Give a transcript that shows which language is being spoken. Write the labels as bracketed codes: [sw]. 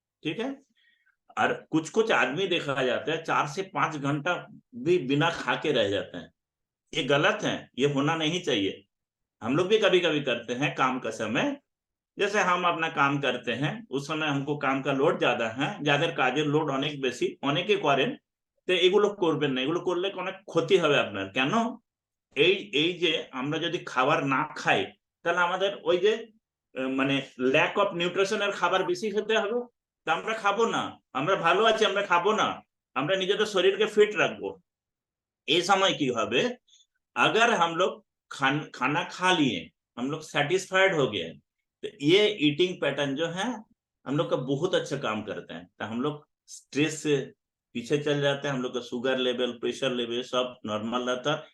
[hi] ठीक है, और कुछ कुछ आदमी देखा जाता है 4 से 5 घंटा भी बिना खा के रह जाते हैं। ये गलत है, ये होना नहीं चाहिए। हम लोग भी कभी कभी करते हैं काम का समय, जैसे हम अपना काम करते हैं उस समय हमको काम का লোড ज्यादा है, [bn] যাদের কাজের লোড অনেক বেশি, অনেকে করেন, তো এগুলো করবেন না। এগুলো করলে অনেক ক্ষতি হবে আপনার। কেন, এই এই যে আমরা যদি খাবার না খাই, তাহলে আমাদের ওই যে মানে ল্যাক অফ নিউট্রিশনের খাবার বেশি খেতে হবে, তা আমরা খাবো না। আমরা ভালো আছি, আমরা খাবো না, আমরা নিজেদের শরীরকে ফিট রাখবো। এই সময় কি হবে, [hi] अगर हम लोग खाना खा लिए, हम लोग सेटिस्फाइड हो गए, तो ये ईटिंग पैटर्न जो है हम लोग का बहुत अच्छा काम करते हैं। तो हम लोग स्ट्रेस से पीछे चल जाते हैं, हम लोग का शुगर लेवल, प्रेशर लेवल सब नॉर्मल रहता है।